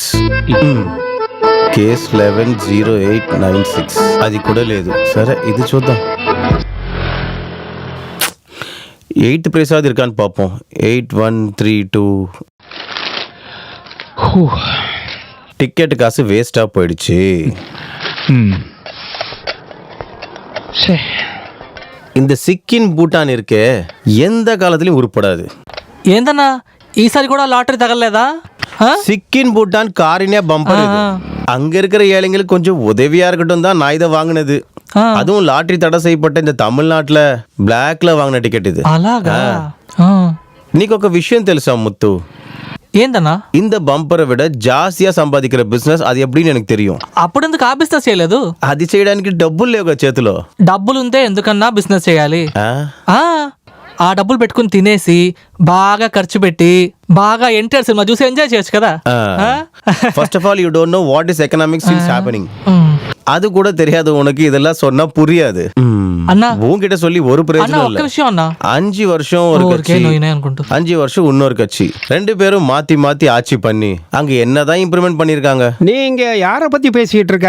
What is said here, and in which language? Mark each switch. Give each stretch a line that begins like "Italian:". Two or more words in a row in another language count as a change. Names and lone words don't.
Telugu: కేస్ 110896. అది కూడా లేదు. సరే, ఇది చూద్దాం. 8th ప్రసాద్
Tamil: இருக்கான்னு பார்ப்போம். 8132. டிக்கெட் காசு வேஸ்டா போயிடுச்சு. இந்த சிக்கின் பூட்டான் இருக்கே, எந்த காலத்திலயும் உருப்படாது.
Telugu: ఏందన్నా ఈసారి కూడా లాటరీ తగలలేదా?
Tamil: சிக்கின் பூட்டான் காரினே பம்பர். அங்க இருக்கிற ஏழைங்களுக்கு கொஞ்சம் உதவியா இருக்கட்டும் தான் நான் இதை வாங்கினது. அதுவும் லாட்டரி தடை செய்யப்பட்ட இந்த தமிழ்நாட்டுல பிளாக்ல வாங்கின டிக்கெட் இது.
Telugu: అలాగా? నీకు ఒక విషయం తెలుసా ముత్తు? ఏందన్నా?
Tamil: இந்த பம்பரை விட ஜாஸ்தியா சம்பாதிக்கிற
Telugu: బిజినెస్ అది ఎప్పుడూ
Tamil: எனக்கு தெரியும்.
Telugu: అప్పుడెందుకు ఆ బిజినెస్ చేయలేదు? అది చేయడానికి డబ్బులు లేవుగా చేతిలో. డబ్బులుంటే ఎందుకన్నా బిజినెస్ చేయాలి? ఆ డబ్బులు పెట్టుకుని తినేసి బాగా ఖర్చు పెట్టి బాగా ఎన్టీఆర్ సినిమా చూసి ఎంజాయ్ చేయొచ్చు కదా.
English: First of all you don't know what is economics is happening.
Tamil: அது கூட தெரியாது உனக்கு. இதெல்லாம் சொன்னா புரியாது. அண்ணா உன்கிட்ட சொல்லி ஒரு பிரயோஜனம் இல்ல. 5 வருஷம் ஒரு கட்சி, 5 வருஷம் இன்னொரு கட்சி, 2 பேரும் மாத்தி மாத்தி ஆட்சி பண்ணி அங்க என்னதான் இம்ப்ரூவ்மெண்ட் பண்ணிருக்காங்க. நீங்க யார பத்தி பேசிட்டு இருக்க?